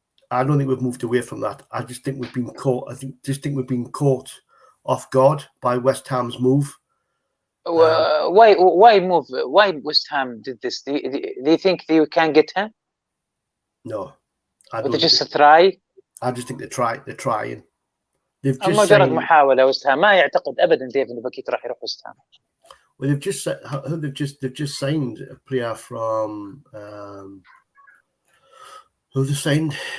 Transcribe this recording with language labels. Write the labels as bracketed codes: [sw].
[en] I don't think we've moved away from that. I just think we've been caught. We've been caught off guard by West Ham's move. Why move? Why West Ham did this? Do you think they can get him? No. Or they just try? I just think they're trying. They've just [ar] مجرد محاولة. وست هام ما يعتقد أبدا ديف إن بكيت راح يروح وست هام. [en] Well, they've just signed a player from who they signed?